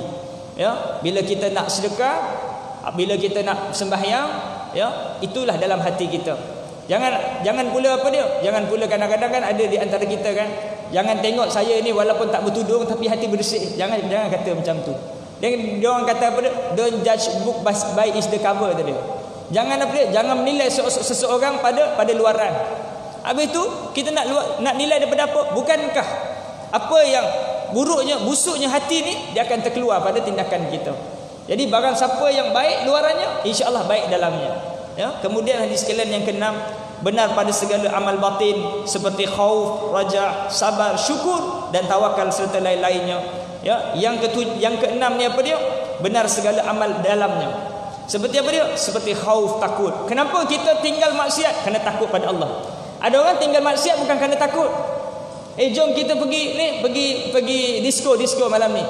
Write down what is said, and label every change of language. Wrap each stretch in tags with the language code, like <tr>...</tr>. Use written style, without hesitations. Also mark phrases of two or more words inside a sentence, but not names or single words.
<ms>Ya, bila kita nak sedekah, bila kita nak sembahyang, ya, itulah dalam hati kita. Jangan pula apa dia? Jangan pula kadang-kadang kan ada di antara kita kan, jangan tengok saya ni walaupun tak bertudung tapi hati bersih. Jangan kata macam tu. Dia orang kata apa dia?</ms> <en>Don't judge book by its the cover tadi.</en> <ms>Jangan apa dia? Jangan menilai seseorang pada luaran. Habis tu kita nak nilai daripada apa? Bukankah apa yang busuknya hati ni dia akan terkeluar pada tindakan kita. Jadi barang siapa yang baik luarannya,</ms> <ar>insya-Allah</ar> <ms>baik dalamnya. Ya, kemudian hadis sekalian yang keenam, benar pada segala amal batin seperti khauf, raja, sabar, syukur dan tawakal serta lain-lainnya. Ya, yang keenam ni apa dia? Benar segala amal dalamnya. Seperti apa dia? Seperti khauf, takut. Kenapa kita tinggal maksiat? Kerana takut pada Allah. Ada orang tinggal maksiat bukan kerana takut. Jom kita pergi disco malam ni.</ms>